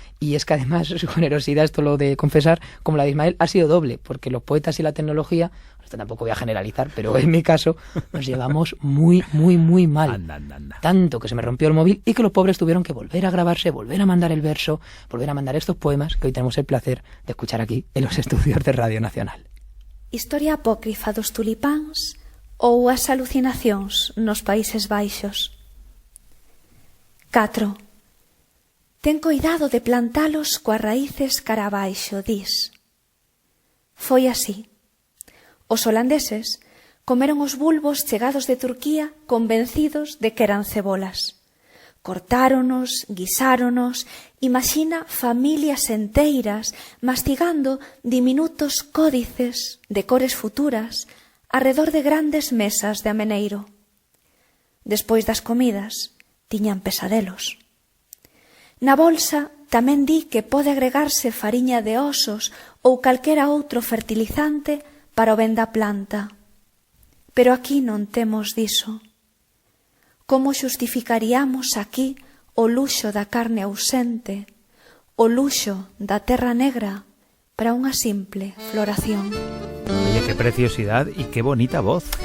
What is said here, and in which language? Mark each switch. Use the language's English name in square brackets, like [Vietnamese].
[Spanish] Y es que además su generosidad, esto lo de confesar, como la de Ismael, ha sido doble, porque los poetas y la tecnología, esto tampoco voy a generalizar, pero en mi caso, nos llevamos muy, muy, muy mal. Anda. Tanto que se me rompió el móvil y que los pobres tuvieron que volver a grabarse, volver a mandar el verso, volver a mandar estos poemas que hoy tenemos el placer de escuchar aquí en los estudios de Radio Nacional. [Galician] Historia apócrifa dos tulipáns ou as alucinacións nos Países Baixos. 4. Ten coidado de plantalos coas raíces cara abaixo, dis. Foi así. Os holandeses comeron os bulbos chegados de Turquía convencidos de que eran cebolas. Cortáronos, guisáronos, imagina familias enteiras mastigando diminutos códices de cores futuras arredor de grandes mesas de ameneiro. Despois das comidas, tiñan pesadelos. Na bolsa tamén di que pode agregarse fariña de osos ou calquera outro fertilizante para o ben da planta. Pero aquí non temos diso. Como xustificaríamos aquí o luxo da carne ausente, o luxo da terra negra para unha simple floración? [Spanish] Oye, qué preciosidad y qué bonita voz.